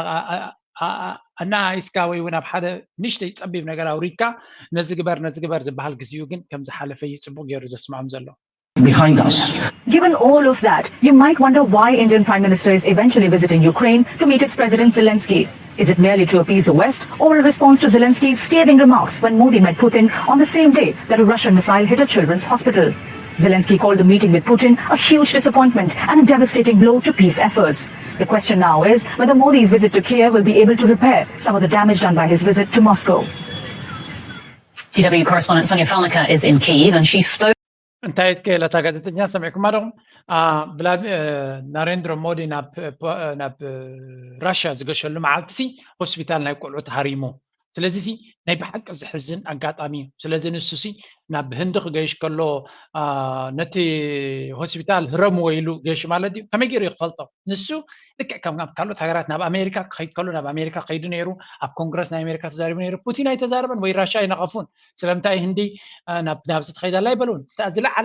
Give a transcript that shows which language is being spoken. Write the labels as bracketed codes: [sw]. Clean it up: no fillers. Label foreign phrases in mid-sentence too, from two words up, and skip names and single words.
[ti] ኣናኢስካ ወይ እውን ኣብ ሓደ ንእሽተይ ፀቢብ ነገር ኣውሪድካ ነዚ ግበር ዝበሃል ግዜኡ ግን ከም ዝሓለፈ እዩ ፅቡቅ ገይሩ ዘስምዖም ዘሎ [en] behind us. Given all of that, you might wonder why Indian Prime Minister is eventually visiting Ukraine to meet its President Zelensky. Is it merely to appease the West or a response to Zelensky's scathing remarks when Modi met Putin on the same day that a Russian missile hit a children's hospital? Zelensky called the meeting with Putin a huge disappointment and a devastating blow to peace efforts. The question now is whether Modi's visit to Kiev will be able to repair some of the damage done by his visit to Moscow. DW correspondent Sonia Falnica is in Kyiv and she spoke [ti] እንታይ እስከለታ ጋዜጠኛ ሰሚዕኩም ኣለኹም ናሬንድሮ ሞዲ ናብ ራሽያ ዝገሸሉ መዓልቲ ሆስፒታል ናይ ቆልዑ ተሃሪሙ ስለዚ ናይ ብሓቂ ዝሕዝን ኣጋጣሚ እዩ ስለዚ ንሱ ናብ ህንዲ ክገይሽ ከሎ ነቲ ሆስፒታል ህረምዎ ኢሉ ገይሽ ማለት እዩ ከመይ ገይሩ ይክፈልጦ ንሱ ልክዕ ከም ካልኦት ሃገራት ናብ ኣሜሪካ ክኸይድ ከሎ ናብ ኣሜሪካ ከይዱ ነይሩ ኣብ ኮንግረስ ናይ ኣሜሪካ ተዛሪቡ ነይሩ ፑቲን ኣይተዛረበን ወይ ራሽያ ኣይነቐፉን ስለምንታይ ህንዲ ናብዚ ትኸይዳላ ኣይበልውን ዝለዓለ